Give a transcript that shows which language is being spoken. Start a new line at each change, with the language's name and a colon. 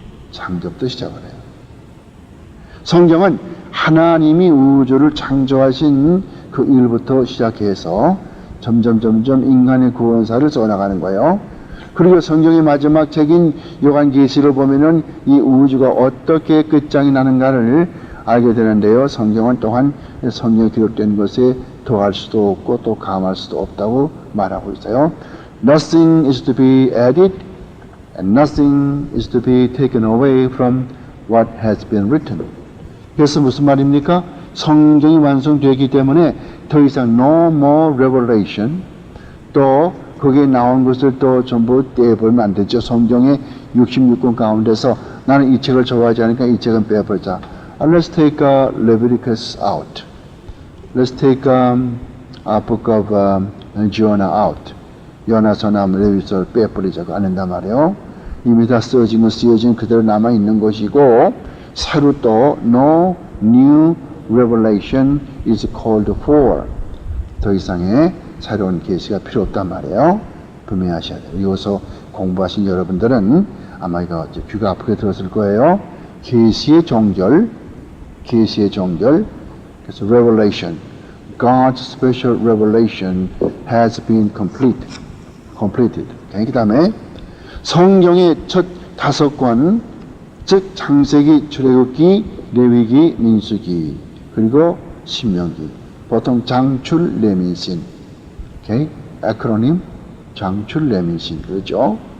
Korean: 창조부터 시작을 해요. 성경은 하나님이 우주를 창조하신 그 일부터 시작해서 점점 인간의 구원사를 써나가는 거예요. 그리고 성경의 마지막 책인 요한계시를 보면은 이 우주가 어떻게 끝장이 나는가를 알게 되는데요. 성경은 또한 성경에 기록된 것에 더할 수도 없고 또 감할 수도 없다고 말하고 있어요.
English: Nothing is to be added and nothing is to be taken away from what has been written.
Korean: 그래서 무슨 말입니까? 성경이 완성되기 때문에 더 이상
English: no more revelation,
Korean: 또 거기에 나온 것을 또 전부 떼버리면 안 되죠. 성경의 66권 가운데서 나는 이 책을 좋아하지 않으니까 이 책은 빼버리자.
English: Let's take Leviticus out. Let's take book of Jonah out.
Korean: 요나서나 레위서를 빼버리자고 안 한단 말이에요. 이미 다 쓰여진 건 쓰여진 그대로 남아있는 것이고 새로 또
English: no new revelation is called for.
Korean: 더 이상의 새로운 계시가 필요 없단 말이에요. 분명하셔야 돼요. 이것을 공부하신 여러분들은 아마 이거 귀가 아프게 들었을 거예요. 계시의 종결, 그래서
English: revelation, God's special revelation has been completed.
Korean: 그 다음에 성경의 첫 5권, 즉 창세기, 출애굽기, 레위기, 민수기, 그리고 신명기. 보통 장출, 레민신. 오케이? 에크로님, 장출, 레민신. 그렇죠?